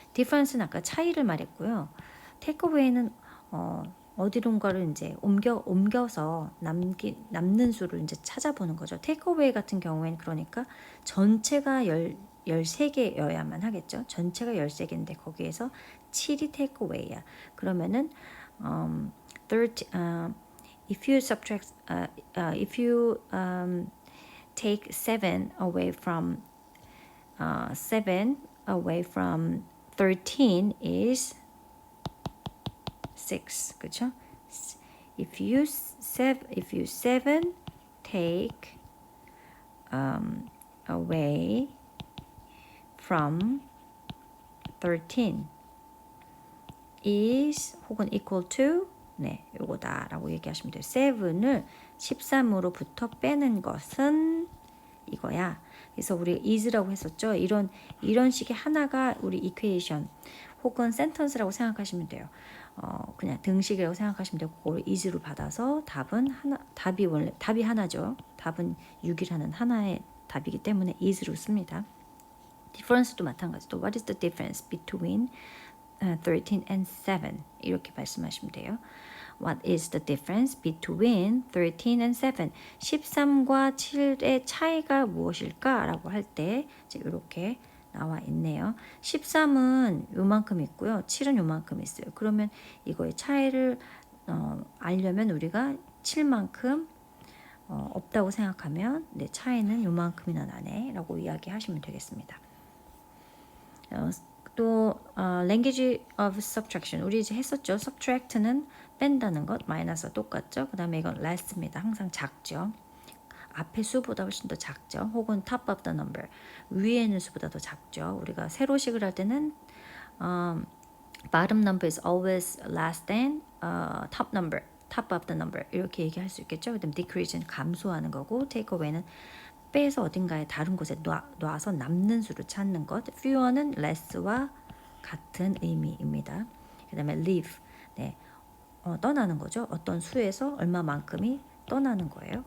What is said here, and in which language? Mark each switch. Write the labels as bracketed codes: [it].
[ko] difference는 아까 차이를 말했고요. takeaway는 어디론가를 이제 옮겨서 남는 수를 이제 찾아보는 거죠. takeaway 같은 경우에는 그러니까 전체가 13개여야만 하겠죠. 전체가 13개인데 거기에서 7이 takeaway야. 그러면은 [en] 30, if you subtract if you take 7 away from 7 away from 13 is 6. [ko] 그렇죠? [en] If you 7 take away from 13 is [ko] 혹은 [en] equal to [ko] 요거다라고 얘기하시면 돼요. 7을 13으로부터 빼는 것은 이거야. 그래서 우리 is라고 했었죠. 이런 식의 하나가 우리 equation 혹은 sentence라고 생각하시면 돼요. 그냥 등식이라고 생각하시면 되고 그걸 is로 받아서 답이 하나죠. 답은 6이라는 하나의 답이기 때문에 is로 씁니다. difference도 마찬가지도 [en] what is the difference between 13 and 7 [ko] 이렇게 말씀하시면 돼요. [en] What is the difference between 13 and 7? [ko] 13과 7의 차이가 무엇일까? 라고 할 때 이렇게 나와 있네요. 13은 요만큼 있고요. 7은 요만큼 있어요. 그러면 이거의 차이를 알려면 우리가 7만큼 없다고 생각하면 차이는 요만큼이나 나네 라고 이야기하시면 되겠습니다. 또 [en] language of subtraction [ko] 우리 이제 했었죠. subtract는 뺀다는 것 마이너스와 똑같죠. 그 다음에 이건 less입니다. 항상 작죠. 앞에 수보다 훨씬 더 작죠. 혹은 [en] top of the number [ko] 위에 있는 수보다 더 작죠. 우리가 세로식을 할 때는 [en] bottom number is always less than top of the number [ko] 이렇게 얘기할 수 있겠죠. 그 다음에 decrease는 감소하는 거고 take away는 빼서 어딘가에 다른 곳에 놔서 남는 수를 찾는 것. fewer는 less와 같은 의미입니다. 그 다음에 leave, 떠나는 거죠. 어떤 수에서 얼마만큼이 떠나는 거예요.